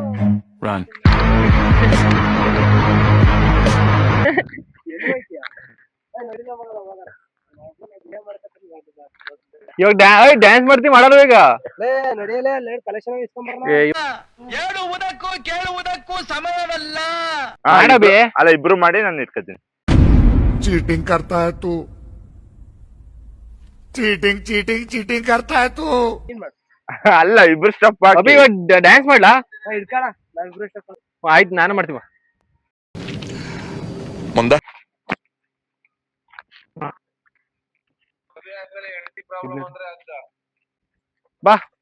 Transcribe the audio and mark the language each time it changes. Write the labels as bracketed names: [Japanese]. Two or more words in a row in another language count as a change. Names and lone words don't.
[Kannada] ಇವಾಗ ಡ್ಯಾನ್ಸ್ ಮಾಡ್ತೀವಿ, ಮಾಡಲ್ಲ ಈಗ. ಕೇಳುವುದಕ್ಕೂ ಸಮಯವಲ್ಲ. ಅಲ್ಲ, ಇಬ್ರು ಮಾಡಿ ನಾನು ಇಟ್ಕೋತೀನಿ. [Hindi] चीटिंग करता है तू, [English] cheating cheating cheating [Hindi] करता है तू. [Kannada] ಅಲ್ಲ, ಇಬ್ರು ಸ್ಟೆಪ್ ಅಭಿ ಇವಾಗ ಡ್ಯಾನ್ಸ್ ಮಾಡ್ಲಾ? ಇಟ್ಕೋಣ. ಆಯ್ತು, ನಾನು ಮಾಡ್ತೀವ. ಮುಂದೆ ಬಾ.